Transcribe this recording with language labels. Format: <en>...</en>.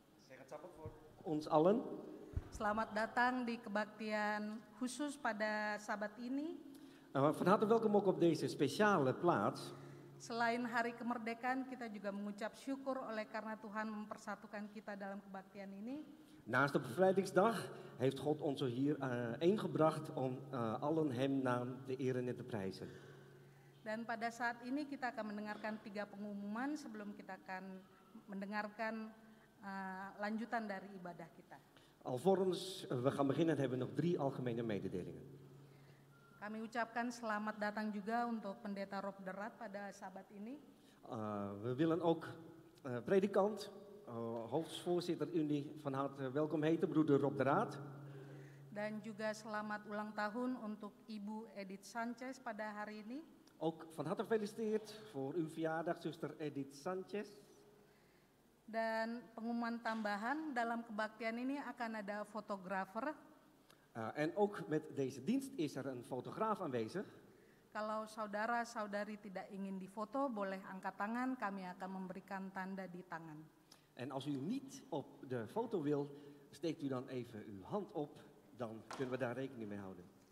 <nl>Zeg het Sabbat voor ons allen.</nl> <id>Selamat datang di kebaktian khusus pada Sabat ini.</id> <nl>Van harte welkom ook op deze speciale plaats.</nl> <id>Selain hari kemerdekaan, kita juga mengucap syukur oleh karena Tuhan mempersatukan kita dalam kebaktian ini.</id> <nl>Naast de bevrijdingsdag heeft God ons hier ingebracht om allen hem naam te eren en te prijzen.</nl> <id>Dan pada saat ini kita akan mendengarkan 3 pengumuman sebelum kita akan mendengarkan lanjutan dari ibadah kita.</id> <nl>Alvorens we gaan beginnen hebben we nog 3 algemene mededelingen.</nl> <id>Kami ucapkan selamat datang juga untuk Pendeta Rob de Raad pada Sabat ini.</id> <nl>We willen ook predikant, hoofdvoorzitter Unie van harte welkom heten, broeder Rob de Raad.</nl> <id>Dan juga selamat ulang tahun untuk Ibu Edith Sanchez pada hari ini.</id> <nl>Ook van harte gefeliciteerd voor uw verjaardag, zuster Edith Sanchez.</nl> <id>Dan pengumuman tambahan, dalam kebaktian ini akan ada fotografer.</id> <nl>En ook met deze dienst is er een fotograaf aanwezig.</nl> <id>Kalau saudara-saudari tidak ingin difoto, boleh angkat tangan, kami akan memberikan tanda di tangan.</id> <nl>En als u niet op de foto wil, steekt u dan even uw hand op, dan kunnen we daar rekening mee houden.</nl>